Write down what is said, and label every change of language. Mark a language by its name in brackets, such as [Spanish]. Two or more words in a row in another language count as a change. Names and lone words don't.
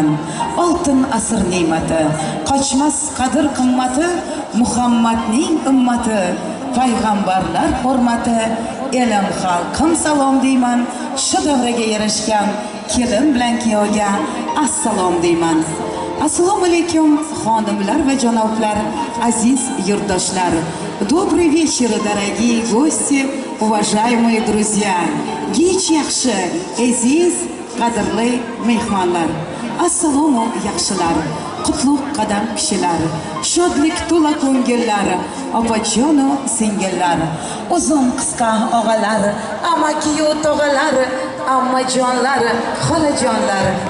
[Uzbek] Oltin asr ne'mati, qochmas qadr qimmati, Muhammadning ummati, payg'ambarlar hurmati, elim xalqim salom deyman. Shu davraga yarashgan kelin bilan kuyovga assalom deyman. Assalomu alaykum xonimlar va janoblar, aziz yurtdoshlar. [Russian] Добрый вечер, дорогие гости, уважаемые друзья. [Uzbek] Kech yaxshi, aziz, qadrli mehmonlar. Assalomu yaxshilar, qutlug' qadam kishilar, shodlik to'la ko'ngillar, opajonu singillar, uzun qisqa og'alar, amaki-yu tog'alar, ammajonlar, xolajonlar.